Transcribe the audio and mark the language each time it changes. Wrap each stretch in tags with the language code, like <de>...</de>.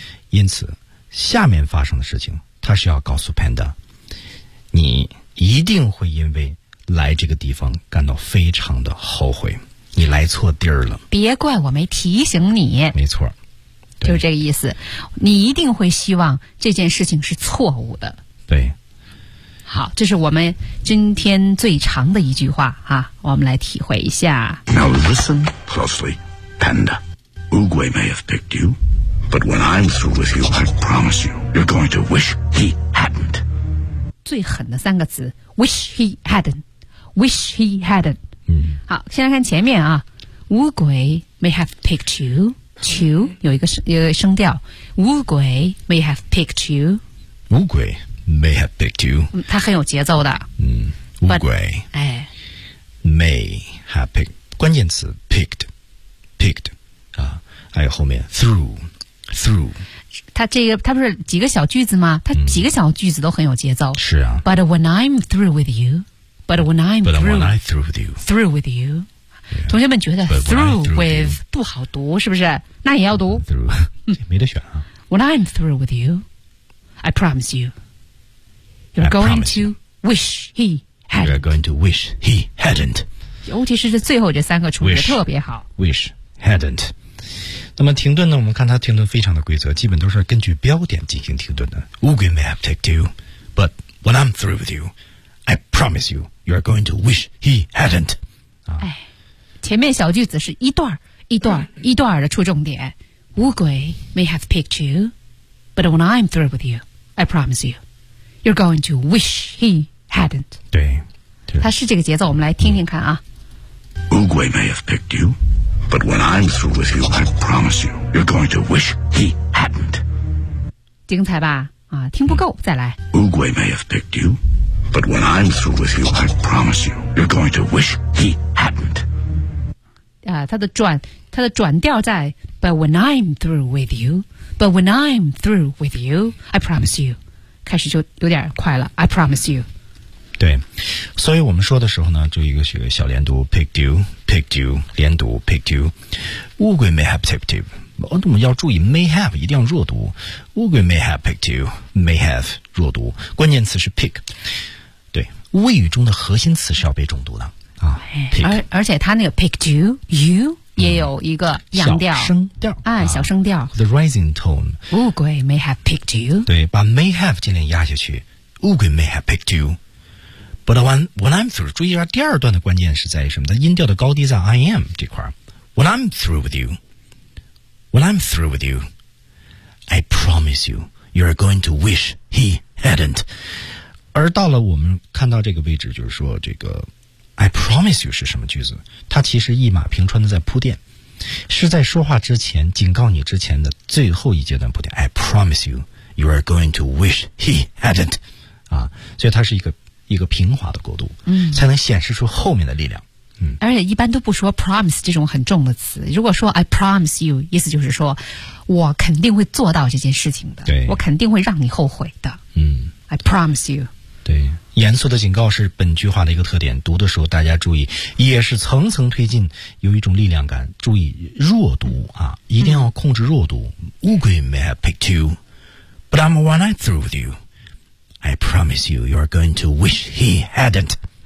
<zh>因此下面发生的事情他是要告诉 Panda， 你一定会因为来这个地方感到非常的后悔，你来错地儿了，别怪我没提醒你。没错，就是这个意思，你一定会希望这件事情是错误的。对，好，这是我们今天最长的一句话啊，我们来体会一下。</zh> <en>Now listen closely, Panda. Oogway may have picked you, but when I'm through with you, I promise you, you're going to wish he hadn't.</en> <zh>最狠的三个词 ，</zh> <en>wish he hadn't, wish he hadn't.</en> <zh>嗯，好，先来看前面啊。</zh> <en>Oogway may have picked you, you</en> <zh>有一个声调。</zh> <en>Oogway may have picked you. Oogway. May have picked you、</en> <zh>嗯、他很有节奏的。嗯，乌龟</zh> <en>But,</en> <zh>哎</zh> <en>May have picked，</en> <zh>关键词</zh> <en>picked， picked 啊，</en> <zh>还有后面</zh> <en>through， through，</en> <zh>他这个他不是几个小句子吗？他几个小句子都很有节奏、嗯、是啊。</zh> <en>But when I'm through with you， But when I'm through, when I'm through with you， Through with you、 yeah.</en> <zh>同学们觉得 through with</zh> <en>you,</en> <zh>不好读是不是？那也要读</zh> <en>through，</en> <zh>没得选啊。</zh> <en>When I'm through with you， I promise youYou're going to wish he hadn't. You're going to wish he hadn't.</en> <zh>尤其是最后这三个处置特别好。</zh> <en>Wish hadn't.</en> <zh>那么停顿呢，我们看它停顿非常的规则，基本都是根据标点进行停顿的。</zh> <en>Ugly may have picked you, but when I'm through with you, I promise you, you're going to wish he hadn't.、</en> <zh>啊、哎，前面小句子是一段一段一段的出重点。</zh> <en>Ugly may have picked you, but when I'm through with you, I promise you, you're going to wish he hadn't.</en> <zh>对，它是这个节奏，我们来听听看啊。</zh> <en>Ugly may have picked you. But when I'm through with you, I promise you, you're going to wish he hadn't.</en> <zh>精彩吧？啊，听不够，再来。</zh> <en>Ugly may have picked you, but when I'm through with you, I promise you, you're going to wish he hadn't.</en> <zh>啊，它的转调在</zh> <en>But when I'm through with you, but when I'm through with you, I promise you.</en> <zh>开始就有点快了</zh> <en>I promise you.</en> <zh>对，所以我们说的时候呢，就一个学小连读</zh> <en>picked you. Picked you,</en> <zh>连读</zh> <en>picked you. 乌龟 may have picked you.</en> <zh>我们要注意 may have, 一定要弱读。</zh> <en>乌龟 may have picked you, may have,</en> <zh>弱读。关键词是 pick. 对，谓语中的核心词是要被重读的。啊 pick, 而且他那个 picked you, you, 也有一个扬调。小声调。哎、小声调。</zh> <en>The rising tone. 乌龟 may have picked you.</en> <zh>对，把</zh> <en>may have</en> <zh>尽量压下去。乌龟</zh> <en>may have picked you. But when I'm through,</en> <zh>注意一下第二段的关键是在什么？在音调的高低在 I am 这块。</zh> <en>When I'm through with you, when I'm through with you, I promise you, you're going to wish he hadn't.</en> <zh>而到了我们看到这个位置，就是说这个 I promise you 是什么句子？它其实一马平川的在铺垫，是在说话之前警告你之前的最后一阶段铺垫。</zh> <en>I promise you, you are going to wish he hadn't.</en> <zh>啊，所以它是一个平滑的过渡，嗯，才能显示出后面的力量，嗯，而且一般都不说 promise 这种很重的词。如果说</zh> <en>I promise you，</en> <zh>意思就是说我肯定会做到这件事情的，对，我肯定会让你后悔的，嗯</zh> <en>，I promise you。</en> <zh>对，严肃的警告是本句话的一个特点。读的时候大家注意，也是层层推进，有一种力量感。注意弱读啊，一定要控制弱读。</zh> <en>Ugly may have picked you, but I'm one night through with you. I promise you, you are going to wish he hadn't.</en>